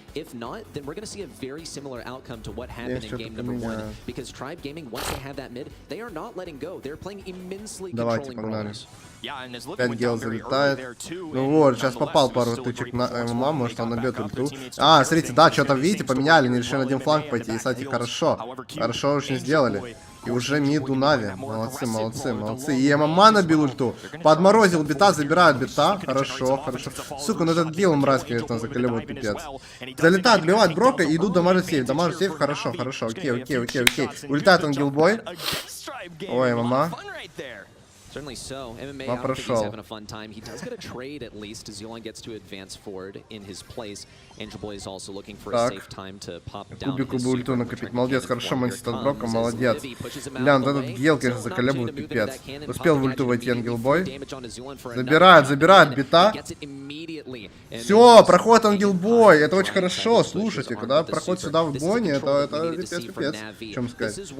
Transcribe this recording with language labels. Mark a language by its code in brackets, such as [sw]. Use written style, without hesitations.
[en] If not, then we're going to see a very similar outcome to what happened in game number 1. Because Tribe Gaming, once they have that mid, they are not letting go. They're playing immensely controlling brawlers. [ru] 5 гел залетает. Ну вот, сейчас попал пару тычек на ММА, может он набьет ульту. А, смотрите, да, что-то, видите, поменяли, не решили на один фланг пойти. И, кстати, хорошо. Хорошо очень сделали. И уже миду Нави. Молодцы, молодцы, молодцы. И ММА набил ульту. Подморозил бита, забирает бита. Хорошо, хорошо. Сука, ну этот гил мразь, конечно, заколебывает пипец. Залетает, убивает Брока и идут дамажить сейф. Дамажить сейф, хорошо, хорошо. Окей, окей, окей, окей. Улетает он гилбой. Ой, ММА. [en] Certainly so. MMA, I don't think he's having a fun time. He does get a trade at least as Zilon gets to advance forward in his place. Angel Boy is also looking for a safe time to pop down. [ru] Кубику бы ульту накопить. Молодец, хорошо мансит от Брока, молодец. Бля, вот этот гел, конечно, заколебывает пипец. Успел в ульту войти Ангел Бой. Забирает, забирает бита. Все, проходит Ангел Бой. Это очень хорошо, слушайте. Когда проходит сюда в бойне, это пипец, пипец. Чем сказать?